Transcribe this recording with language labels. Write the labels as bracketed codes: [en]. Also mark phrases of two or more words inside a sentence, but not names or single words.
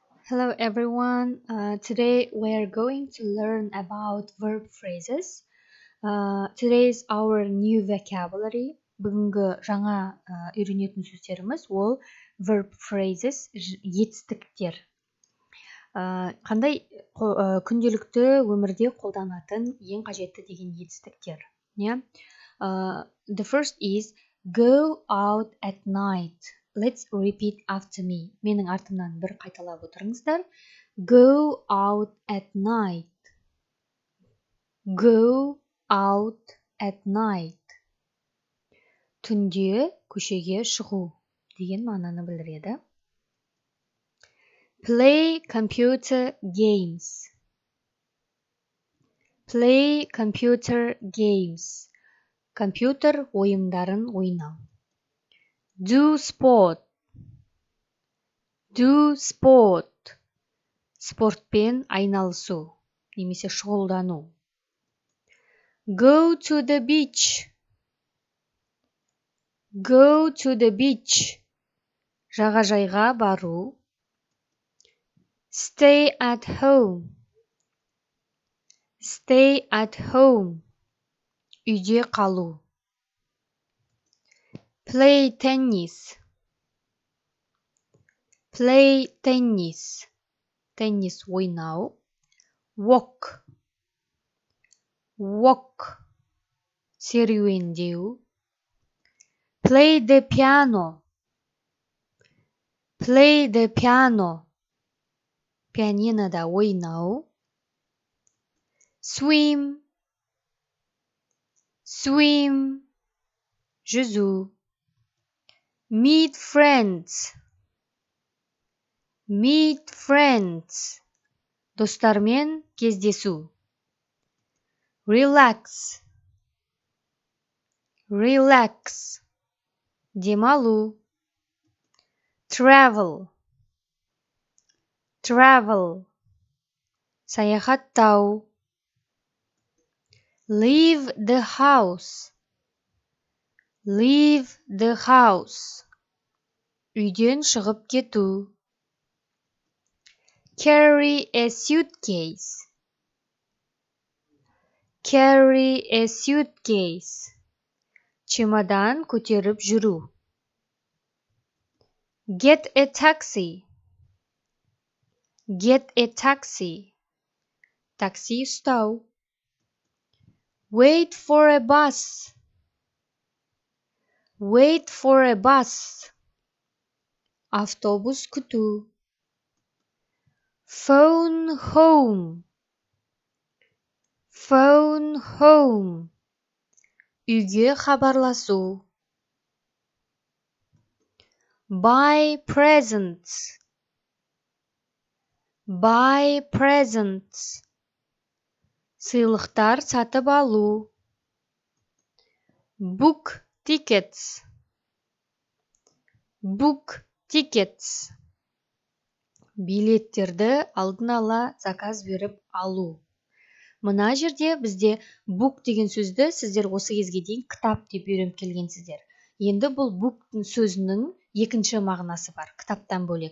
[en] Hello everyone. Today we are going to learn about verb phrases. Today is our new vocabulary. [kk] Бүгінгі жаңа үйренетін сөздеріміз ол [en] verb phrases, [kk] етістіктер. Қандай күнделікті өмірде қолданатын ең қажетті деген етістіктер. [en] The first is go out at night. Let's repeat after me. [kk] Менің артымнан бір қайталап отырыңыздар. [en] Go out at night. Go out at night. [kk] Түнде көшеге шығу деген мағынаны білдіреді. [en] Play computer games. Play computer games. [kk] Компьютер ойындарын ойнау. [en] Do sport. Do sport. [kk] Спортпен айналысу немесе шұғылдану. [en] Go to the beach. Go to the beach. [kk] Жағажайға бару. [en] Stay at home. Stay at home. [kk] Үйде қалу. [en] Play tennis. Play tennis. [kk] Теннис ойнау. [en] Walk. [kk] Walk. Серуендеу. [en] Play the piano. Play the piano. [kk] Пианинода ойнау. Swim. Swim. Жүзу. [en] Meet friends. Meet friends. [kk] Достармен кездесу. Relax. Relax. Демалу. [en] Travel. Travel. [kk] Саяхаттау. [en] Leave the house. Leave the house. [kk] Үйден шығып кету. [en] Carry a suitcase. Carry a suitcase. [kk] Чемодан көтеріп жүру. [en] Get a taxi. Get a taxi. [kk] Такси ұстау. [en] Wait for a bus. Wait for a bus. [kk] Автобус күту. [en] Phone home. Phone home. [kk] Үйге хабарласу. [en] Buy presents. Buy presents. [kk] Сыйлықтар сатып алу. [en] Book tickets. Book tickets. [kk] Билеттерді алдын ала заказ беріп алу. Мына жерде бізде book деген сөзді сіздер осы кезге дейін кітап деп үйреніп келгенсіздер. Енді бұл book сөзінің екінші мағынасы бар, кітаптан бөлек.